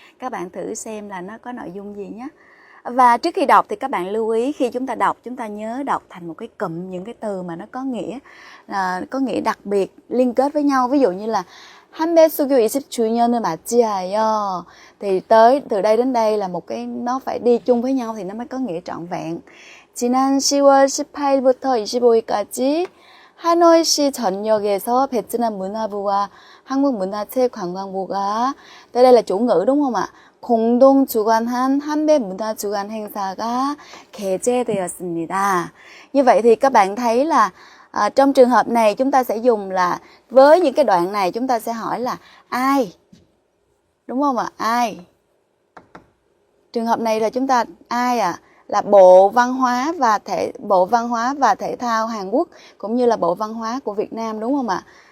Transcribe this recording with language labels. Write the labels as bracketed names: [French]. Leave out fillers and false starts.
[Vietnamese] Các bạn thử xem là nó có nội dung gì nhé. Và trước khi đọc thì các bạn lưu ý khi chúng ta đọc, chúng ta nhớ đọc thành một cái cụm những cái từ mà nó có nghĩa đặc biệt liên kết với nhau. Ví dụ như là [Korean] 한배 수교 20주년을 맞이하여 [Vietnamese] thì từ đây đến đây là một cái nó phải đi chung với nhau thì nó mới có nghĩa trọn vẹn. [Korean] 지난 10월 18일부터 25일까지 하노이시 전역에서 베트남 문화부와 한국문화체육관광부가 [Vietnamese] đây là chủ ngữ đúng không ạ? [Korean] 공동 주관한 한배 문화 주간 행사가 개최되었습니다. [Vietnamese] Như vậy thì các bạn thấy là trong trường hợp này chúng ta sẽ dùng là với những cái đoạn này chúng ta sẽ hỏi là ai, đúng không ạ? Ai? Trường hợp này là chúng ta ai à? Là Bộ Văn hóa và Thể thao Hàn Quốc cũng như là Bộ Văn hóa của Việt Nam, đúng không ạ?